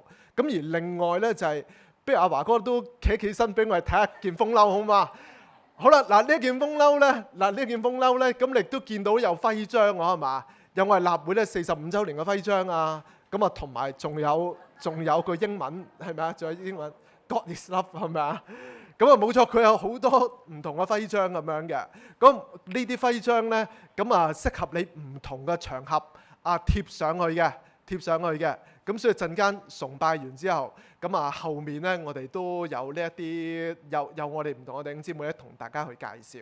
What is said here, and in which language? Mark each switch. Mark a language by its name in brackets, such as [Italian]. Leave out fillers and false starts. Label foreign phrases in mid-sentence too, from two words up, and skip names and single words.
[Cantonese] 咁而另外咧就係，不如阿華哥都企起身俾我哋睇下件風褸好嘛？好啦，嗱呢件風褸咧，咁你都見到有徽章喎，係嘛？有我哋立會咧45週年嘅徽章啊，咁啊同埋仲有個英文係咪啊？仲有英文 [English] God is love [Cantonese] 係咪啊？咁啊冇錯，佢有好多唔同嘅徽章咁樣嘅。咁呢啲徽章咧，咁啊適合你唔同嘅場合貼上去嘅。咁所以陣間崇拜完之後，咁啊後面咧我哋都有呢一啲有我哋唔同嘅弟兄姊妹咧同大家去介紹。